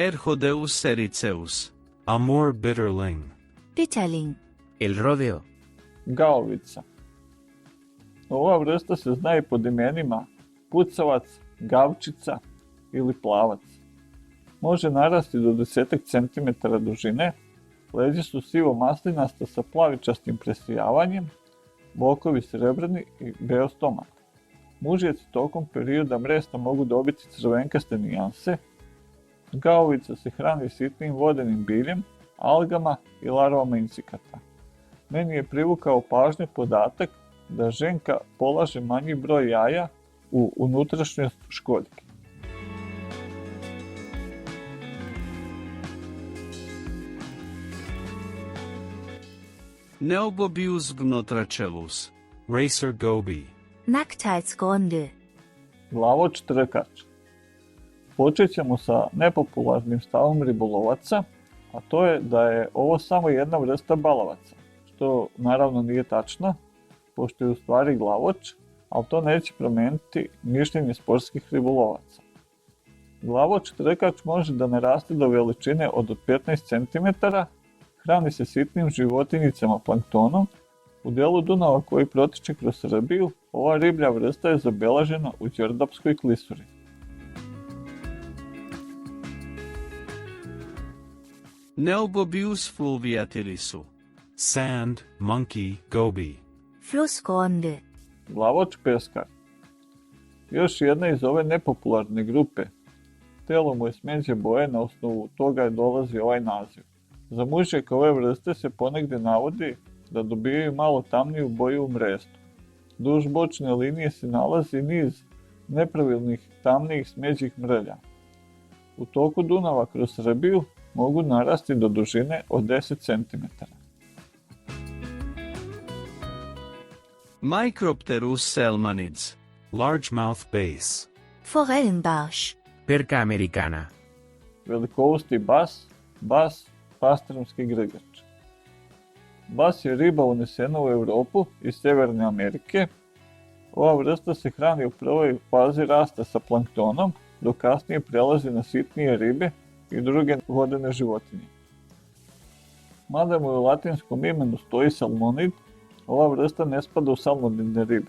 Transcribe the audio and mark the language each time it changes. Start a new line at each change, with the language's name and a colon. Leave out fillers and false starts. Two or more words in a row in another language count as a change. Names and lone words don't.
Latin: Erhodeus ericeus.
English: Amur bitterling.
German: Bitterling. El rodeo.
Serbian: gaovica. Ova vrsta se zna i pod imenima pucavac, gavčica ili plavac. Može narasti do 10 cm dužine, leđa su sivo maslinasta sa plavičastim presijavanjem, bokovi srebrni i beo stomak. Mužjaci tokom perioda mresta mogu dobiti crvenkaste nijanse. Gaovica se hrani sitnim vodenim biljem, algama i larvama insekata. Meni je privukao pažnju podatak da ženka polaže manji broj jaja u unutrašnjost školjke.
Latin: Neobobius gnotracelus.
English: Racer goby.
German: Nacktheitsgründe.
Serbian: Glavoč trkač. Počet ćemo sa nepopularnim stavom ribolovaca, a to je da je ovo samo jedna vrsta balavaca, što naravno nije tačno, pošto je u stvari glavoč, ali to neće promijeniti mišljenje sportskih ribolovaca. Glavoč trkač može da naraste do veličine od 15 cm, hrani se sitnim životinjicama planktonom. U delu Dunava koji protiče kroz Srbiju, ova riblja vrsta je zabeležena u Đerdapskoj klisuri.
Latin: Neobobius fluviatilisu.
English: Sand, monkey, goby.
German: Flussgründe.
Serbian: Glavoč peskar. Još jedna iz ove nepopularne grupe. Telo mu je smeđe boje, na osnovu toga je dolazi ovaj naziv. Za mužjaka ove vrste se ponegde navodi da dobijaju malo tamniju boju u mrestu. Duž bočne linije se nalazi niz nepravilnih tamnijih smeđih mrlja. U toku Dunava kroz Srbiju mogu narasti do dužine od 10 cm.
Latin: Micropterus selmanids.
English: Largemouth bass.
German: Forellenbarsch.
Latin: Perca americana.
Serbian: Velikousti bas, pastrumski grgač. Bas je riba unesena u Europu iz Severne Amerike. Ova vrsta se hrani u prvoj fazi rasta sa planktonom, dok kasnije prelazi na sitnije ribe i druge vodene životinje. Mada mu u latinskom imenu stoji salmonid, ova vrsta ne spada u salmonidne ribe.